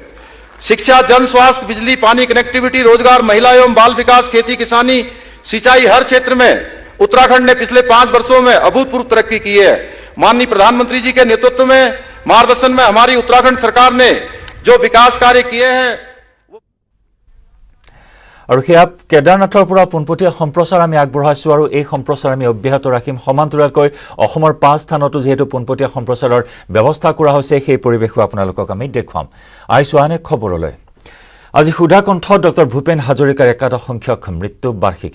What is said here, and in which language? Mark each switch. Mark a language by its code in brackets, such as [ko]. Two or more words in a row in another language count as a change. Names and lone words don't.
[hi] शिक्षा, जन स्वास्थ्य, बिजली, पानी, कनेक्टिविटी, रोजगार, महिला एवं बाल विकास, खेती किसानी, सिंचाई, हर क्षेत्र में उत्तराखंड ने पिछले 5 वर्षों में अभूतपूर्व तरक्की की है। माननीय प्रधानमंत्री जी के नेतृत्व में, मार्गदर्शन में हमारी उत्तराखंड सरकार ने जो विकास कार्य किए हैं। और क्या [as] केदारनाथर পৰা পোনপটীয়া সম্প্ৰচাৰ আমি আগবঢ়াইছো আৰু এই সম্প্ৰচাৰ আমি অব্যাহত ৰাখিম। সমান্তৰালকৈ অসমৰ 5 স্থানতো যেহেতু পোনপটীয়া সম্প্ৰচাৰৰ ব্যৱস্থা কৰা হৈছে, সেই পৰিৱেশো আপোনালোকক আমি দেখুৱাম। আইছো আন এক খবৰলৈ। আজি সুধাকণ্ঠ ডক্টৰ ভূপেন হাজৰিকাৰ 51 সংখ্যক মৃত্যু বাৰ্ষিকী।